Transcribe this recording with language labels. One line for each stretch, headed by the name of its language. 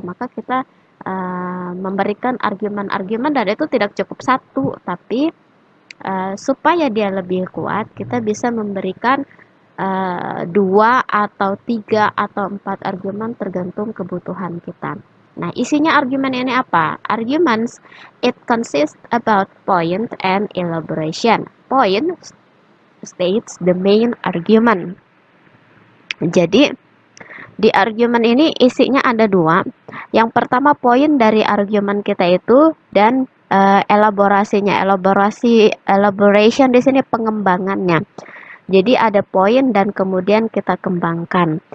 Indonesian: Maka kita memberikan argumen-argumen, dan itu tidak cukup satu, tapi supaya dia lebih kuat, kita bisa memberikan 2 atau 3 atau 4 argumen tergantung kebutuhan kita. Nah, isinya argumen ini apa?
English: Arguments, it consists about point and elaboration. Point states the main argument.
Indonesian: Jadi, di argumen ini isinya ada 2. Yang pertama, poin dari argumen kita itu, dan elaborasinya. Elaboration di sini pengembangannya. Jadi ada poin dan kemudian kita kembangkan.